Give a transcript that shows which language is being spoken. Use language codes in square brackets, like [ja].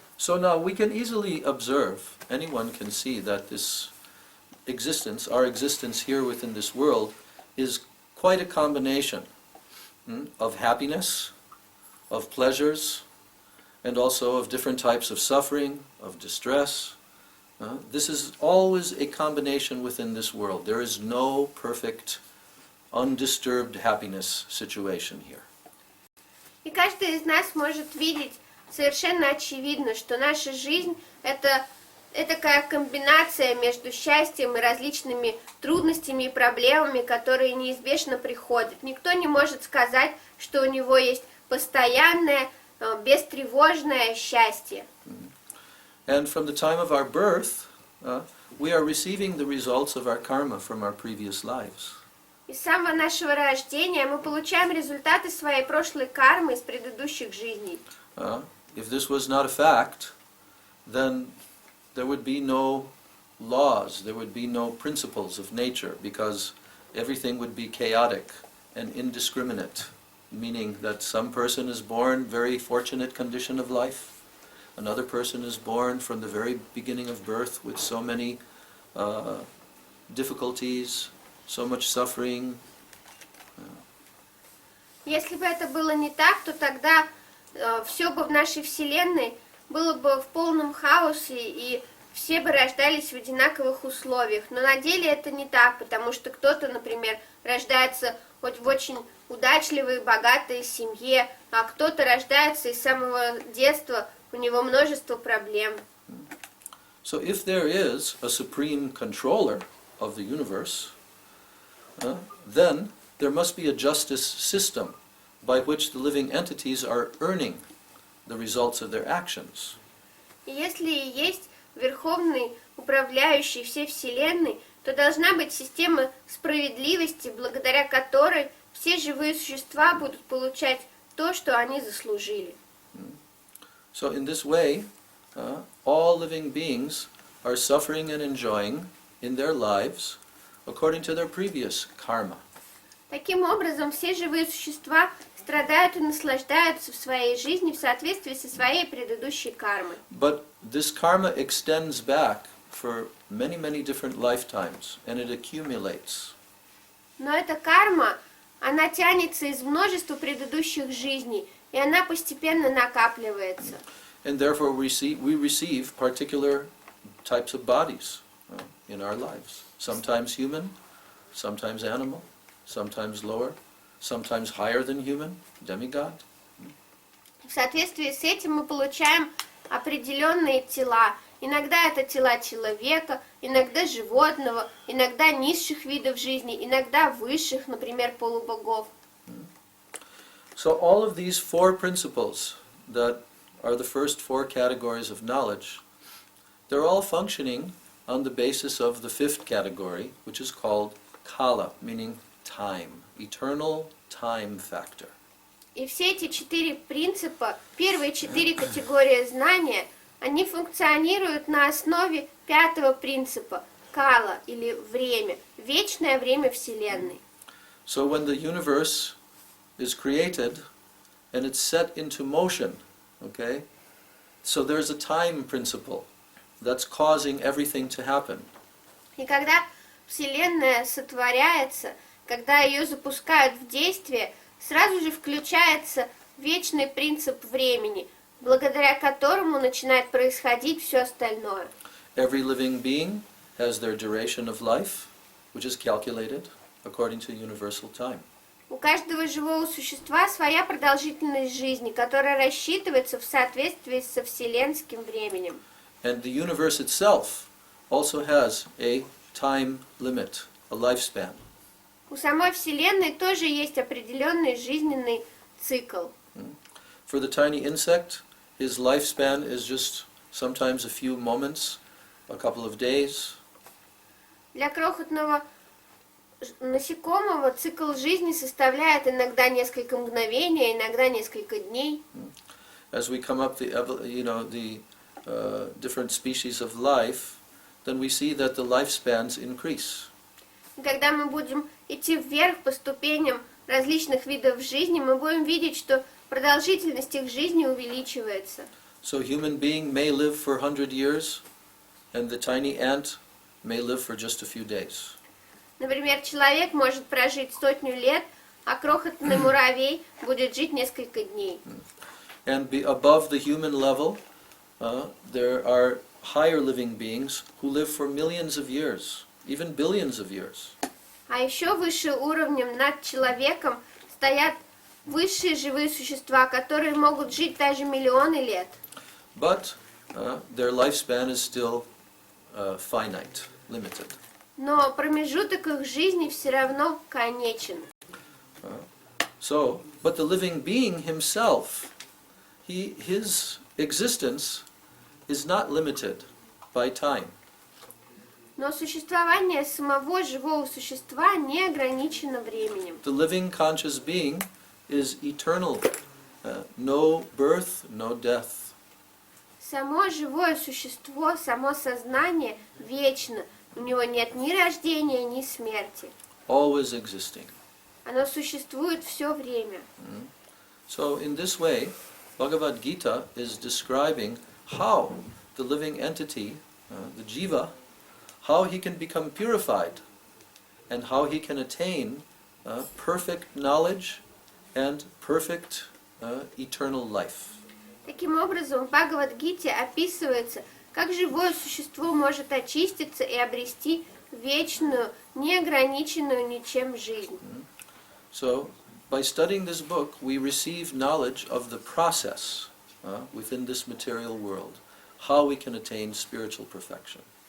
[en] So now we can easily observe, anyone can see that this existence, our existence here within this world, is quite a combination of happiness, of pleasures, and also of different types of suffering, of distress. This is always a combination within this world. There is no perfect, undisturbed happiness situation here. [ru] И каждый из нас может видеть совершенно очевидно, что наша жизнь – это такая комбинация между счастьем и различными трудностями и проблемами, которые неизбежно приходят. Никто не может сказать, что у него есть постоянное, бестревожное счастье. [en] And from the time of our birth, we are receiving the results of our karma from our previous lives. [ru] И с самого нашего рождения мы получаем результаты своей прошлой кармы из предыдущих жизней. [en] If this was not a fact, then there would be no laws, there would be no principles of nature, because everything would be chaotic and indiscriminate, meaning that some person is born very fortunate condition of life, another person is born from the very beginning of birth with so many difficulties, so much suffering. [ru] Если бы это было не так, то тогда все бы в нашей Вселенной было бы в полном хаосе, и все бы рождались в одинаковых условиях. Но на деле это не так, потому что кто-то, например, рождается хоть в очень удачливой, богатой семье, а кто-то рождается и с самого детства, у него множество проблем. [en] So if there is a supreme controller of the universe, then there must be a justice system by which the living entities are earning the results of their actions. [ru] И если есть Верховный Управляющий всей Вселенной, то должна быть система справедливости, благодаря которой все живые существа будут получать то, что они заслужили. [en] So in this way, all living beings are suffering and enjoying in their lives according to their previous karma. [ru] Таким образом, все живые существа страдают и наслаждаются в своей жизни в соответствии со своей предыдущей кармой. [en] But this karma extends back for many, many different lifetimes, and it accumulates. [ru] Но эта карма, она тянется из множества предыдущих жизней, и она постепенно накапливается. [en] And therefore we receive particular types of bodies in our lives. Sometimes human, sometimes animal, sometimes lower, sometimes higher than human, demigod. [ru] В соответствии с этим мы получаем определенные тела. Иногда это тела человека, иногда животного, иногда низших видов жизни, иногда высших, например, полубогов. [en] So all of these four principles that are the first four categories of knowledge, they're all functioning on the basis of the fifth category, which is called kala, meaning time, eternal time factor. [ru] И все эти четыре принципа, первые четыре категории знания, они функционируют на основе пятого принципа – кала, или время, вечное время Вселенной. [en] So when the universe is created and it's set into motion, okay, so there's a time principle that's causing everything to happen. [ru] И когда Вселенная сотворяется, когда ее запускают в действие, сразу же включается вечный принцип времени, благодаря которому начинает происходить все остальное. [en] Every living being has their duration of life, which is calculated according to universal time. [ru] У каждого живого существа своя продолжительность жизни, которая рассчитывается в соответствии со вселенским временем. [en] And the universe itself also has a time limit, a lifespan. [ru] У самой Вселенной тоже есть определенный жизненный цикл. [en] For the tiny insect, his lifespan is just sometimes a few moments, a couple of days. [ru] Для крохотного насекомого цикл жизни составляет иногда несколько мгновений, а иногда несколько дней. [en] As we come up the different species of life, then we see that the lifespans increase. [ru] Когда мы будем идти вверх по ступеням различных видов жизни, мы будем видеть, что продолжительность их жизни увеличивается. [en] So human being may live for 100 years, and the tiny ant may live for just a few days. [ru] Например, человек может прожить 100 лет, а крохотный муравей будет жить несколько дней. [en] And above the human level, there are higher living beings who live for millions of years, even billions of years. [ru] А еще выше уровнем над человеком стоят высшие живые существа, которые могут жить даже миллионы лет. [en] But their lifespan is still finite, limited. [ru] Но промежуток их жизни все равно конечен. [en] But the living being himself, his existence is not limited by time. [ru] Но существование самого живого существа не ограничено временем. [en] The living conscious being is eternal, no birth, no death. [ru] Само живое существо, само сознание вечно. У него нет ни рождения, ни смерти. [en] Always existing. [ru] Оно существует все время. [en] So in this way, Bhagavad Gita is describing how the living entity, the jiva, how he can become purified and how he can attain perfect knowledge and perfect eternal life. [ru] Таким образом, в Бхагавад-гите описывается, как живое существо может очиститься и обрести вечную, неограниченную ничем жизнь. [en] So, by studying this book, we receive knowledge of the process within this material world, how we can attain spiritual perfection.